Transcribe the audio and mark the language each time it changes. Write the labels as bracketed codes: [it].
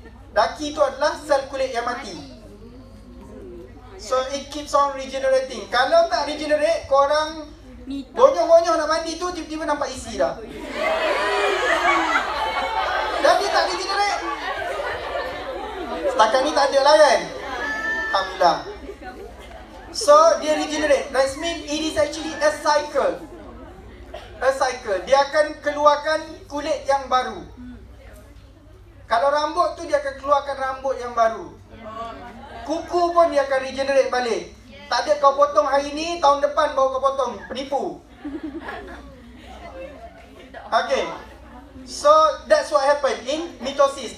[ms] Daki tu adalah sel kulit yang mati. [en] So it keeps on regenerating. [ms] Kalau tak regenerate, korang gonyol-gonyol nak mandi tu tiba-tiba nampak isi dah. Dan dia tak regenerate. Setakat ni tak ada lah kan? Alhamdulillah. So dia regenerate. [en] That means it is actually a cycle. A cycle. [ms] Dia akan keluarkan kulit yang baru. Kalau rambut tu dia akan keluarkan rambut yang baru. Kuku pun dia akan regenerate balik. Tak ada kau potong hari ni, tahun depan baru kau potong. Penipu. [en] Okay. So that's what happened in mitosis.